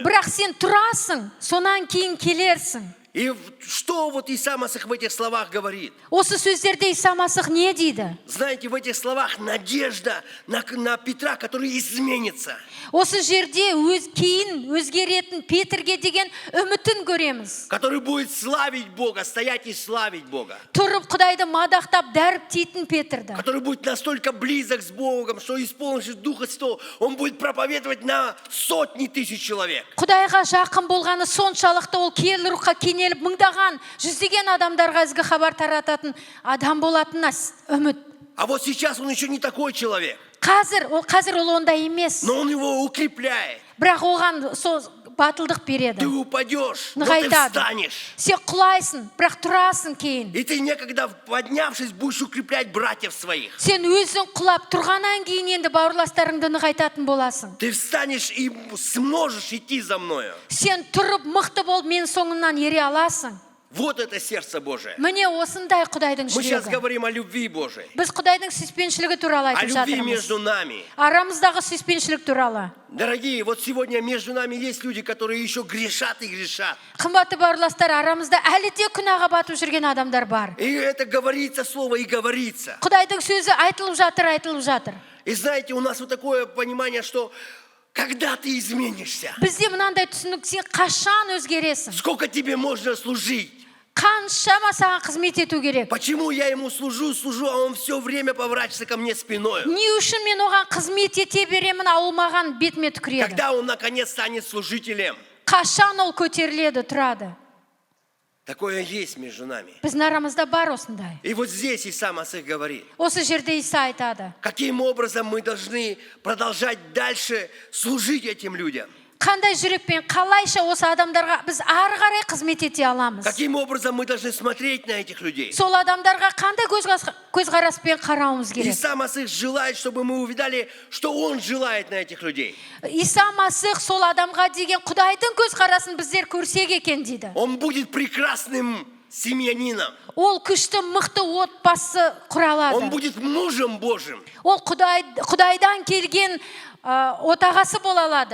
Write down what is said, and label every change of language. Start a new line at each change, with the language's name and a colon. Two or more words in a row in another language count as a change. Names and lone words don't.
Kazakh: Бірақ сен тұрасың, сонан кейін келерсің.
Russian: И что вот Иса Масих в этих словах говорит?
Kazakh: Осы сөздерде Иса Масих не дейді?
Russian: Знаете, в этих словах надежда на Петра, который изменится.
Kazakh: Осы жерде кейін өзгеретін Петрге деген үмітін көреміз.
Russian: Который будет славить Бога, стоять и славить Бога.
Kazakh: Тұрып Құдайды мадақтап дәріптейтін Петрді.
Russian: Который будет настолько близок с Богом, что исполнившись Духа Святого, он будет проповедовать на сотни тысяч человек.
Kazakh: Құдайға жақын болғаны соншалықты ол киелі рухқа кенеліп мыңдаған, жүздеген адамдарға ізгі хабар тарататын адам болатынына үміт.
Russian: А вот сейчас он еще не такой человек.
Kazakh: Қазір ол ондай емес.
Russian: Но он его укрепляет.
Kazakh: Бірақ оған батылдық береді.
Russian: Ты упадешь, но ты
Kazakh: Нығайтады.
Russian: встанешь.
Kazakh: Сен құлайсың, бірақ тұрасың кейін.
Russian: И ты некогда поднявшись будешь укреплять братьев своих.
Kazakh: Сен өзің құлап тұрғаннан кейін енді бауырластарыңды нығайтатын боласың.
Russian: Ты встанешь и сможешь идти за мною.
Kazakh: Сен тұрып мықты болып мен соңымнан ере аласың.
Russian: Вот это сердце Божие.
Kazakh: Міне осындай Құдайдың
Russian: Мы сейчас
Kazakh: жүрегі.
Russian: говорим о любви Божией,
Kazakh: Біз Құдайдың сүйіспеншілігі туралы
Russian: о
Kazakh: айтып
Russian: любви
Kazakh: жатырмыз.
Russian: между нами.
Kazakh: Арамыздағы сүйіспеншілік туралы.
Russian: Дорогие, вот сегодня между нами есть люди, которые еще грешат и грешат.
Kazakh: Қымбатты бауырластар, арамызда әлі де күнәға батып жүрген адамдар бар.
Russian: И это говорится слово и говорится.
Kazakh: Құдайдың сөзі айтылып жатыр.
Russian: И знаете, у нас вот такое понимание, что когда ты изменишься,
Kazakh: Бізде мынандай түсінік, сен қашан өзгересің?
Russian: сколько тебе можно служить?
Kazakh: Қаншама саған қызмет ету керек?
Russian: Почему я ему служу, а он все время поворачивается ко мне спиной?
Kazakh: Не үшін мен оған қызмет ете беремін, а ол маған бетіме түкіреді?
Russian: Когда он наконец станет служителем?
Kazakh: Қашан ол көтеріледі, тұрады?
Russian: Такое есть между нами.
Kazakh: Біздің арамызда бар осындай.
Russian: И вот здесь Иса Масих говорит,
Kazakh: Осы жерде Иса айтады.
Russian: каким образом мы должны продолжать дальше служить этим людям.
Kazakh: Қандай жүрекпен, қалайша осы адамдарға біз ары қарай қызмет ете аламыз?
Russian: Каким образом мы должны смотреть на этих людей.
Kazakh: Сол адамдарға қандай көзқараспен қарауымыз керек?
Russian: Иса Масих желает, чтобы мы увидали, что он желает на этих людей.
Kazakh: Иса Масих сол адамға деген Құдайдың көзқарасын біздер көрсек екен дейді.
Russian: Он будет прекрасным семьянином.
Kazakh: Ол күшті, мықты отбасы құралады.
Russian: Он будет мужем Божьим.
Kazakh: Ол Құдайдан келген отағасы бола алады.